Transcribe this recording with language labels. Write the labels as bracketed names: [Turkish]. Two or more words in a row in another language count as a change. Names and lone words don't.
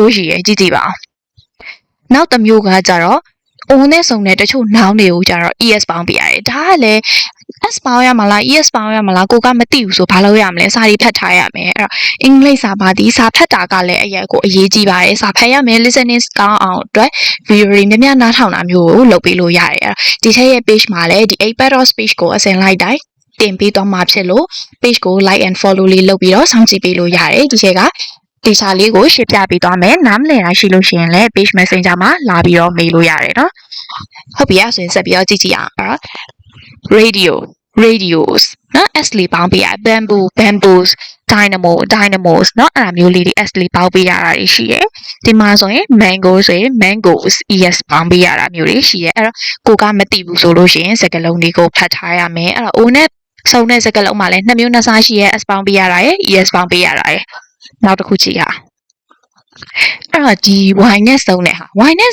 [Burmese] မျိုးရှိရယ်ကြည့်ကြည့်ပါအောင်နောက်တစ်မျိုးကကြတော့ O နဲ့စုံတဲ့တချို့ noun တွေကိုကြတော့ es ပေါင်းပေးရတယ်ဒါကလည်း s ပေါင်းရမလား es ပေါင်းရမလားကိုက မသိဘူးဆိုဘာလုပ်ရမလဲစာရေးဖတ်ထားရမယ်အဲ့တော့အင်္ဂလိပ်စာပါဒီစာဖတ်တာကလည်းအရေးကြီးပါတယ်စာဖတ်ရမယ် listening ကောင်းအောင်အတွက် video တွေများများနားထောင်တာမျိုးကိုလုပ်ပေးလို့ရတယ်အဲ့တော့ဒီထက်ရဲ့ page မှာလည်းဒီ [English] 8 of speech [Burmese] ကိုအစင်လိုက်တိုင်းတင်ပေးသွားမှာဖြစ်လို့ page ကို [English] like and follow [Burmese] လေးလုပ်ပြီးတော့စောင့်ကြည့်ပေးလို့ရတယ်ဒီချက်ကဒီစာလေးကိုရှင်းပြပေးသွားမယ်နားမလည်တာရှိလို့ရှိရင်လည်း [English] page messenger [Burmese] မှာလာပြီးတော့မေးလို့ရတယ်နော်ဟုတ်ပြီအဲ့ဆိုရင်ဆက်ပြီးတော့ကြည့်ကြည့်အောင်အဲ့တော့ radios နော် s လေးပေါင်းပေးရ [English] bamboos dynamos [Burmese] နော်အဲ့ဒါမျိုးလေးတွေ s လေးပေါင်းပေးရတာရှိရယ်ဒီမှာဆိုရင် mango ဆိုရင် mangoes es ပေါင်းပေးရတာမျိုးတွေရှိရယ်အဲ့တော့ကိုကမသိဘူးဆိုလို့ရှိရင်စကားလုံးလေးကိုဖတ်ထားရမယ်အဲ့တော့ o နဲ့စုံတဲ့စကားလုံးမှာလည်းနှစ်မျိုးနှစ်စားရှိရယ် s ပေါင်းပေးရတာရယ် es ပေါင်းပေးရတာရယ်နောက်တစ်ခုကြည့်ရအောင်အဲ့တော့ဒီ y နဲ့စုံတဲ့ဟာ y နဲ့